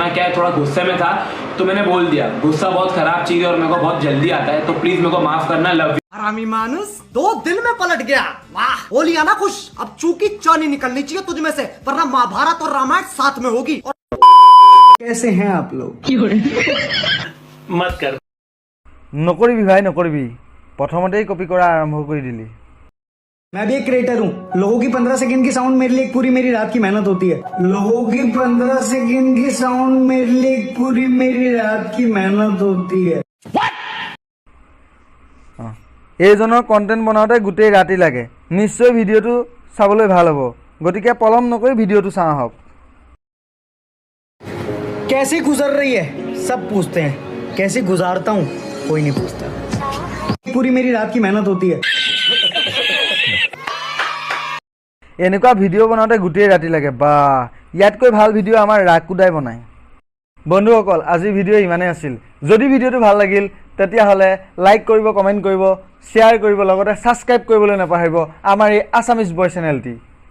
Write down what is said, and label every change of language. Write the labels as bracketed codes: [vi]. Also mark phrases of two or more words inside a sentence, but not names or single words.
[hi] क्या है, थोड़ा गुस्से में था तो मैंने बोल दिया। गुस्सा बहुत खराब चीज है और मेरे को बहुत जल्दी आता है, तो प्लीज मेरे को माफ करना। [en] love you. [hi] हरामी मानुस 2 दिन में पलट गया। वाह, हो लिया ना खुश। अब चूकी चानी निकलनी चाहिए तुझ में से, वरना महाभारत और रामायण साथ में होगी। कैसे हैं आप लोग? मत कर। [as] নকৰিবি ভাই, নকৰিবি। প্ৰথমতেই কপি কৰা আৰম্ভ কৰি দিলি। [hi] मैं भी एक क्रिएटर हूँ। लोगों की 15 सेकंड की साउंड मेरे लिए एक पूरी मेरी रात की मेहनत होती है। लोगों की 15 सेकंड की साउंड मेरे लिए एक पूरी मेरी रात की मेहनत होती है। [as] এইজনৰ কণ্টেণ্ট বনাওঁতে গোটেই ৰাতি লাগে। নিশ্চয় ভিডিঅ'টো চাবলৈ ভাল হ'ব, গতিকে পলম নকৰি ভিডিঅ'টো চাওঁ আহক। [hi] कैसे गुजर रही है सब पूछते हैं, कैसे गुजारता हूँ कोई नहीं पूछता। पूरी मेरी रात की मेहनत होती है। [as] এনেকুৱা ভিডিঅ' বনাওঁতে গোটেই ৰাতি লাগে। বা, ইয়াতকৈ ভাল ভিডিঅ' আমাৰ ৰাকুদাই বনায়। বন্ধুসকল, আজিৰ ভিডিঅ' ইমানেই আছিল। যদি ভিডিঅ'টো ভাল লাগিল তেতিয়াহ'লে লাইক কৰিব, কমেণ্ট কৰিব, শ্বেয়াৰ কৰিব, লগতে ছাবস্ক্ৰাইব কৰিবলৈ নাপাহৰিব আমাৰ এই আছামিজ বয় চেনেলটি।